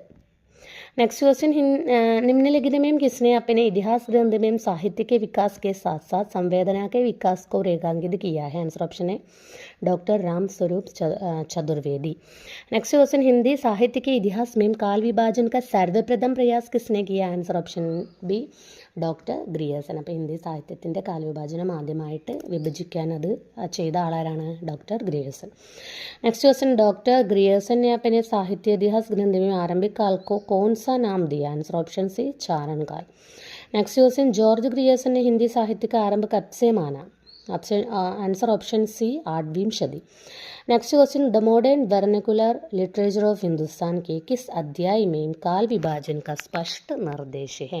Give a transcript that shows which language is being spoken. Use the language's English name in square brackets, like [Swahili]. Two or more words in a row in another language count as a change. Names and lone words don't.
[English] next question, [Hindi] निम्नलिखित में किसने अपने इतिहास ग्रंथ में साहित्य के विकास के साथ साथ संवेदना के विकास को रेखांकित किया है? [English] answer option है doctor Ram Swaroop Chaturvedi। next question, [Hindi] हिंदी साहित्य के इतिहास में काल विभाजन का सर्वप्रथम प्रयास किसने किया? [English] answer option B, doctor Grierson. [Malayalam] അപ്പോൾ ഹിന്ദി സാഹിത്യത്തിൻ്റെ കാലവിഭാജനം ആദ്യമായിട്ട് വിഭജിക്കാൻ അത് ചെയ്ത ആളാരാണ്? ഡോക്ടർ ഗ്രിയേഴ്സൺ. [English] next question, [Hindi] डॉक्टर ग्रियर्सन ने अपने साहित्य इतिहास ग्रंथ में आरंभिक काल को कौन सा नाम दिया? [English] answer option C, [Hindi] चारण काल। [English] next question, [Hindi] जॉर्ज ग्रियर्सन ने हिंदी साहित्य का आरंभ कब से माना? [English] answer option C, 8वीं सदी। next question, [Hindi] द मॉडर्न वर्नाकुलर लिटरेचर ऑफ हिंदुस्तान के किस अध्याय में काल विभाजन का स्पष्ट निर्देश है?